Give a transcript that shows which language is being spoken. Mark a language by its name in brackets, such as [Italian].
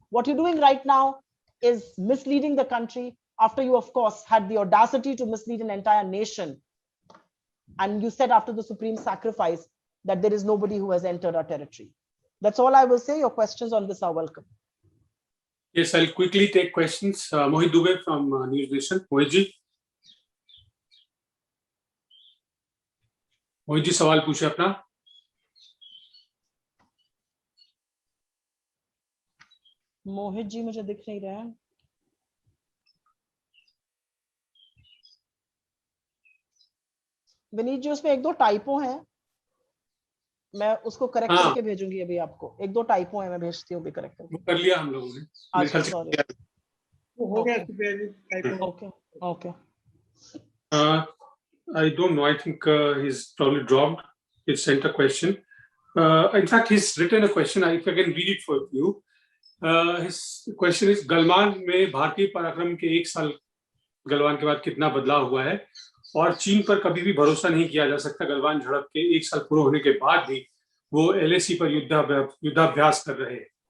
[English] What you're doing right now is misleading the country after you, of course, had the audacity to mislead an entire nation. And you said after the supreme sacrifice that there is nobody who has entered our territory. That's all I will say. Your questions on this are welcome. Yes, I'll quickly take questions. Mohit Dubey from News Nation. Mohit ji, [Hindi] सवाल पूछे अपना. मोहित जी मुझे दिख नहीं रहा है. विनीत जी, उसमें एक दो टाइपो हैं, मैं उसको करेक्ट करके भेजूंगी अभी आपको. एक दो टाइपो है, मैं भेजती हूँ अभी करेक्ट करके. कर लिया हम लोगों ने. अच्छा, सॉरी, हो गया typo. Okay. [English] I don't know. I think he's probably dropped. He sent a question. In fact, he's written a question. If I can read it for you. His question is, [Hindi] Galwan में भारतीय पराक्रम के 1 साल गलवान के बाद कितना बदलाव हुआ है, और चीन पर कभी भी भरोसा नहीं किया जा सकता. गलवान झड़प के 1 साल पूरे होने के बाद भी वो LAC पर युद्धाभ्यास कर रहे हैं.